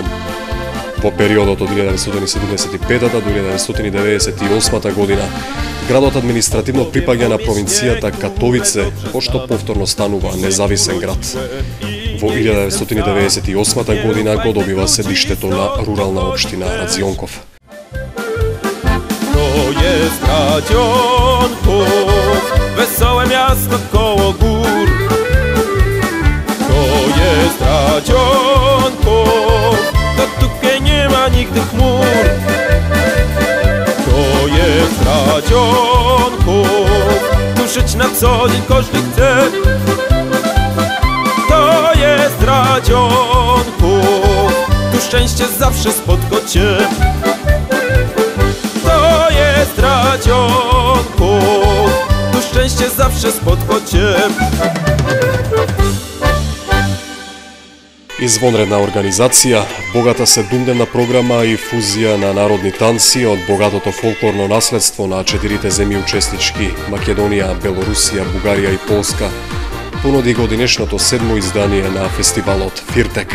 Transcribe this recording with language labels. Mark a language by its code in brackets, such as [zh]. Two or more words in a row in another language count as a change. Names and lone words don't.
[mk] Во периодот од 1975 до 1998 година, градот административно припаѓа на провинцијата Катовице, пошто повторно станува независен град. Во 1998 година го добива седиштето на рурална општина Радзионков. [pl] To jest Radzionków, wesołe miasto koło gór. To jest Radzionków, to tutaj nie ma nigdy chmur. To jest Radzionków, tu żyć na co dzień każdy chce. To jest Radzionków, tu szczęście zawsze spotka cię. To jest Radzionków, tu szczęście zawsze spotka cię. [mk] Извонредна организација, богата седумдневна програма и фузија на народни танци од богатото фолклорно наследство на четирите земји учеснички Македонија, Белорусија, Бугарија и Полска понуди годинешното 7-мо издание на фестивалот Фиртек.